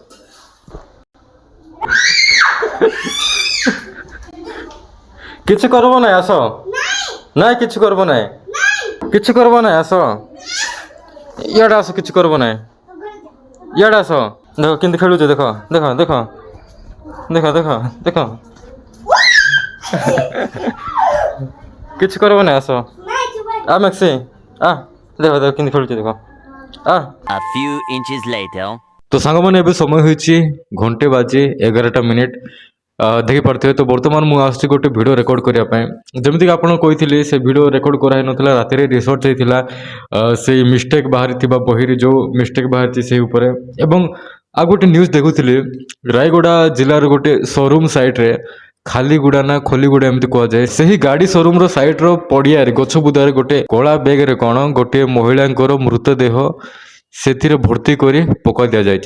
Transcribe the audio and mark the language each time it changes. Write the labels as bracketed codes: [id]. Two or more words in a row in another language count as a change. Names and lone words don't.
[or] କିଛି କରିବ ନାହିଁ ଆସ ନାଇଁ କିଛି କରିବ ନାହିଁ କିଛି କରିବ ନାହିଁ ଆସ ଇଆଡ଼େ ଆସ କିଛି କରିବ ନାହିଁ ଇଆଡ଼େ ଆସ ଦେଖ କେମିତି ଖେଳୁଛ ଦେଖ ଦେଖ ଦେଖ ଦେଖ ଦେଖ ଦେଖ କିଛି କରିବ ନାହିଁ ଆସ ମେକ୍ସି ଦେଖ ଦେଖ କେମିତି ଖେଳୁଛି ଦେଖ [en] A few inches later. [or] ତ ସାଙ୍ଗମାନେ ଏବେ ସମୟ ହୋଇଛି 1:11 ଦେଖିପାରୁଥିବେ। ତ ବର୍ତ୍ତମାନ ମୁଁ ଆସୁଛି ଗୋଟେ ଭିଡ଼ିଓ ରେକର୍ଡ଼ କରିବା ପାଇଁ। ଯେମିତିକି ଆପଣ କହିଥିଲି ସେ ଭିଡ଼ିଓ ରେକର୍ଡ଼ କରାହେଇନଥିଲା ରାତିରେ ରିସର୍ଚ୍ଚ ହେଇଥିଲା ସେଇ ମିଷ୍ଟେକ୍ ବାହାରିଥିବା ବହିରେ ଯେଉଁ ମିଷ୍ଟେକ୍ ବାହାରିଛି ସେଇ ଉପରେ। ଏବଂ ଆଉ ଗୋଟେ ନ୍ୟୁଜ୍ ଦେଖୁଥିଲି ରାୟଗଡ଼ା ଜିଲ୍ଲାର ଗୋଟେ ସୋରୁମ୍ ସାଇଟ୍ରେ ଖାଲିଗୁଡ଼ା ନା ଖଲିଗୁଡ଼ା ଏମିତି କୁହାଯାଏ ସେହି ଗାଡ଼ି ସୋରୁମ୍ର ସାଇଟ୍ର ପଡ଼ିଆରେ ଗଛ ବୁଦାରେ ଗୋଟେ କଳା ବ୍ୟାଗ୍ରେ କ'ଣ ଗୋଟିଏ ମହିଳାଙ୍କର ମୃତଦେହ ସେଥିରେ ଭର୍ତ୍ତି କରି ପକାଇ ଦିଆଯାଇଛି।